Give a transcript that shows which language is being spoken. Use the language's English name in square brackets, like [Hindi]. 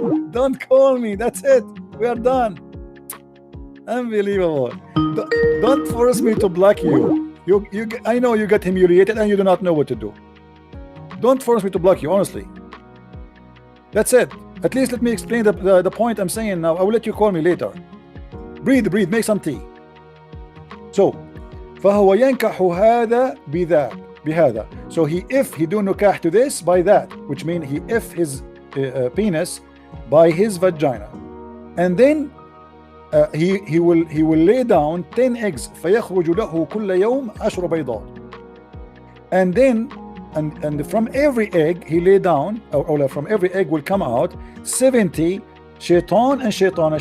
[English] Don't call me, that's it, we are done. Unbelievable. Don't force me to block you. I know you got humiliated and you do not know what to do. Don't force me to block you, honestly. That's it. At least let me explain the point I'm saying now. I will let you call me later. Breathe, make some tea. [Arabic] So فهو ينكح هذا بهذا. [English] So if he do nikah to this by that, which means he if his penis by his vagina. and then he will lay down 10 eggs. [Arabic] فيخرج له كل يوم 10 بيضات. [English] And then and from every egg he lay down, or from every egg will come out 70 shaitan and shaitana.